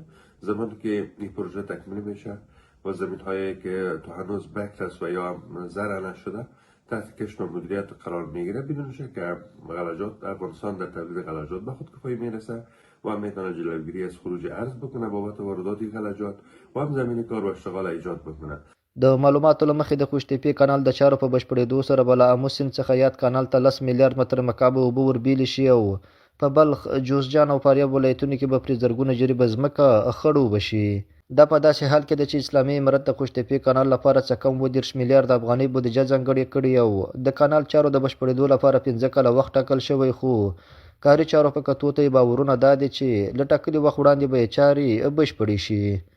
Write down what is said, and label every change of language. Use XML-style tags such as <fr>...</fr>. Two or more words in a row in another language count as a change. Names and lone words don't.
<fa>زمانی که این پروژه تکمیل میشه و زمین هایی که تو هنوز بکر است و یا زرع نشده تحت کشت و مدیریت قرار میگیره بدون شک که غلجات افغانستان در تولید غلجات به خودکفایی میرسه و هم میتونه جلوگیری از خروج ارز بکنه بابت واردات غلجات و هم زمین کار و اشتغال ایجاد بکنه.</fa> <ps>د معلوماتو له مخې د کوش تیپې کانال د چارو په بشپړېدو سره به له آمو سیند څخه یاد کانال ته 10 میلیارد متره مکعب اوبه وربیلې شي او په بلخ، جوزجان او فاریاب ولایتونو کې به پرې زرګونه جریبه ځمکه خړ اوبه شي. دا په داسې حال کې ده چې اسلامي امارت د کوش تیپې کانال لپاره څه کم 30 میلیارد افغانۍ بودیجه ځانګړې کړې او د کانال چارو د بشپړېدو لپاره 15 کاله وخت ټاکل شوی خو کاري چارو په کتو ته یې باورونه دا دي چې له ټاکلي وخت وړاندې به یې چارې بشپړې شي.</ps>